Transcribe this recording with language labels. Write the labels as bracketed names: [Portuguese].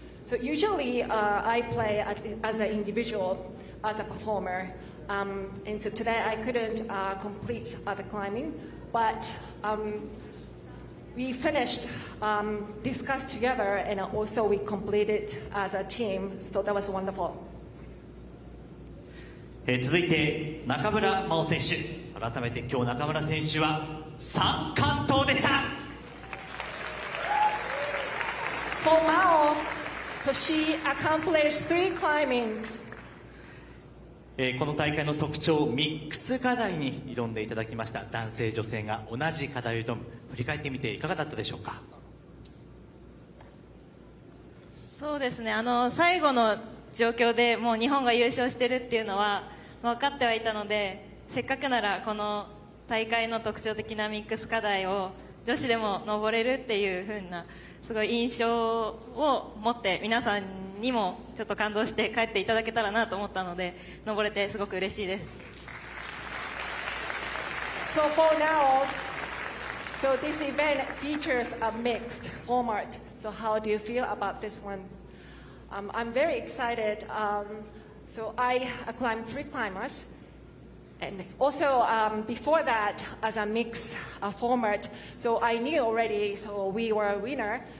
[English] So usually I play as an individual, as a performer. And so today I couldn't complete the climbing, but we finished, discussed together, and also we completed as a team. So that was wonderful. [Japanese] 続いて中村真央選手、改めて今日中村選手は3完登でした。 [English] For Mao, so she accomplished 3 climbings. [Japanese] この大会の特徴、ミックス課題に挑んでいただきました。男性女性が同じ課題を挑む、振り返ってみていかがだったでしょうか？そうですね、最後の状況でもう日本が優勝してるっていうのは分かってはいたので、せっかくならこの大会の特徴的なミックス課題を女子でも登れるっていう風なすごい印象を持って皆さんにもちょっと感動して帰っていただけたらなと思ったので、登れてすごく嬉しいです。 [English] So for now, so this event features a mixed format. So how do you feel about this one? I'm very excited. So I climbed 3 climbers. And also before that, as a mixed format, so I knew already, so we were a winner.